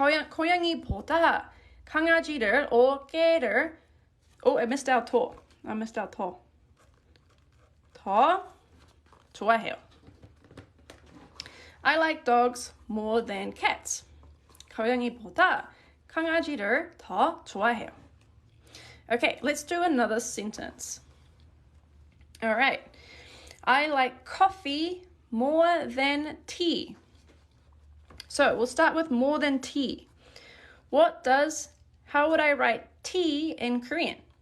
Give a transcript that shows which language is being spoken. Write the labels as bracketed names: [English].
[Korean] 고양이보다 강아지를 [English] or 개를, oh, I missed out 더. [Korean] 더 좋아해요. [English] I like dogs more than cats. [Korean] 고양이보다 강아지를 더 좋아해요. [English] Okay, let's do another sentence. All right. I like coffee more than tea. So we'll start with more than tea. How would I write tea in Korean?